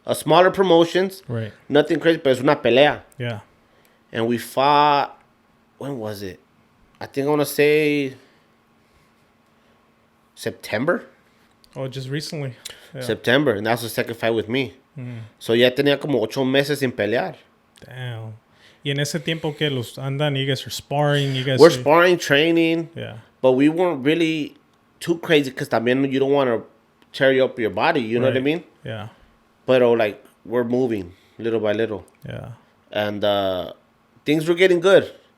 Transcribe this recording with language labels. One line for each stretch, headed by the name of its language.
English: A smaller promotions. Right. Nothing crazy, but it's una pelea. Yeah. And we fought, when was it? I think I want to say September. Oh, just recently. Yeah. September. And that's the second fight with me.
Spanish: So ya tenía como 8 meses sin pelear.
English: Damn.
Spanish: Y en ese tiempo que los andan, you guys are sparring,
English: We're sparring, training. Yeah. But we weren't really too crazy because también you don't want to tear up your body, you know what I mean? Yeah. But like, we're moving little by little. Yeah. And things were getting good.